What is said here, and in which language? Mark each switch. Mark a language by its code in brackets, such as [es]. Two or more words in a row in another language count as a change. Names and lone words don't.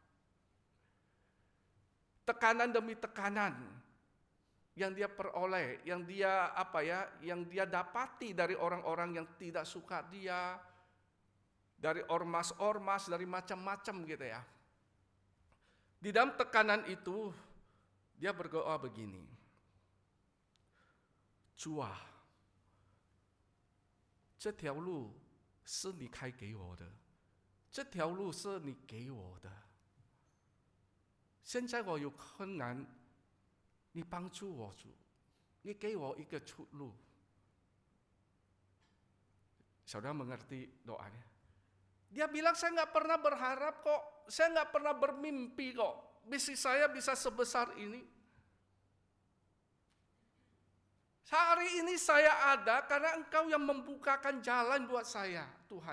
[id] Tekanan demi tekanan yang dia peroleh, yang dia dapati dari orang-orang yang tidak suka dia, dari ormas-ormas, dari macam-macam gitu ya. Di dalam tekanan itu, dia berdoa begini. [zh] Chúa啊，这条路是你开给我的，这条路是你给我的。现在我有困难，你帮助我主，你给我一个出路。 [id] Saudara mengerti doanya? Dia bilang, saya nggak pernah berharap kok, saya nggak pernah bermimpi kok, bisnis saya bisa sebesar ini. Hari ini saya ada karena Engkau yang membukakan jalan buat saya, Tuhan.